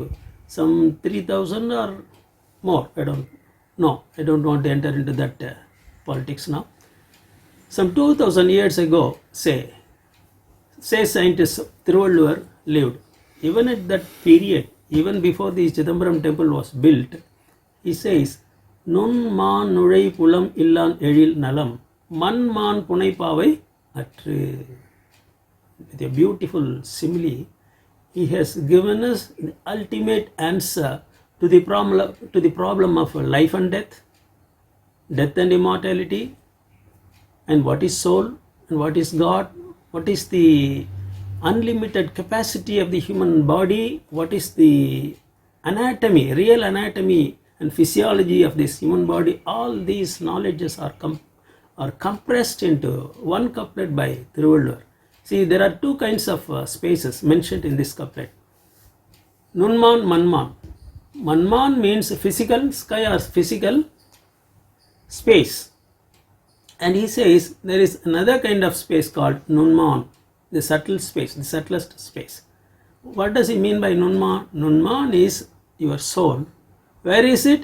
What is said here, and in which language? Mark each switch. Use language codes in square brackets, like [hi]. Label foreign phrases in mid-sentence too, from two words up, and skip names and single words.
[en] Some 3000 or more, I don't know. I don't want to enter into that politics now. Some 2000 years ago, say scientist Thiruvallur lived. Even at that period, even before the Chidambaram temple was built, he says, [ta] நுண் மாண் நுழை புலம் இல்லான் எழில் நலம், மண் மாண் புனை பாவை அற்று. [en] With a beautiful simile, he has given us the ultimate answer to the problem of life and death and immortality, and what is soul, and what is God, what is the unlimited capacity of the human body, what is the anatomy, real anatomy and physiology of this human body. All these knowledges are compressed into one couplet by Thiruvallur. See, there are 2 kinds of spaces mentioned in this couplet. Nunman, Manman. Manman means physical sky or physical space. And he says there is another kind of space called Nunman, the subtle space, the subtlest space. What does he mean by Nunman? Nunman is your soul. Where is it?